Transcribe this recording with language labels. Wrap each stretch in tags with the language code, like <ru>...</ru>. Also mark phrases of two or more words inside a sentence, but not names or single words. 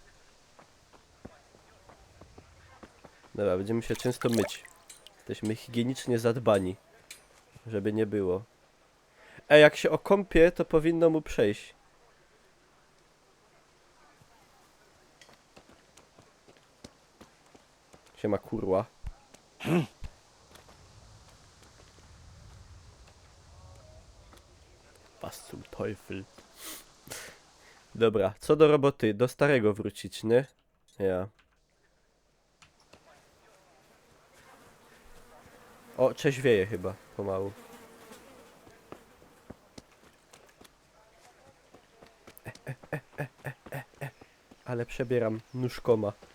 <pl>Dobra, będziemy się często myć. Jesteśmy higienicznie zadbani, żeby nie było. Jak się okąpie, to powinno mu przejść. Siema kurwa.</pl> <de>Was zum Teufel.</de> <pl>Dobra, co do roboty, do starego wrócić, nie? Ja. O, trzeźwieje chyba, pomału. Ale przebieram nóżkoma.</pl>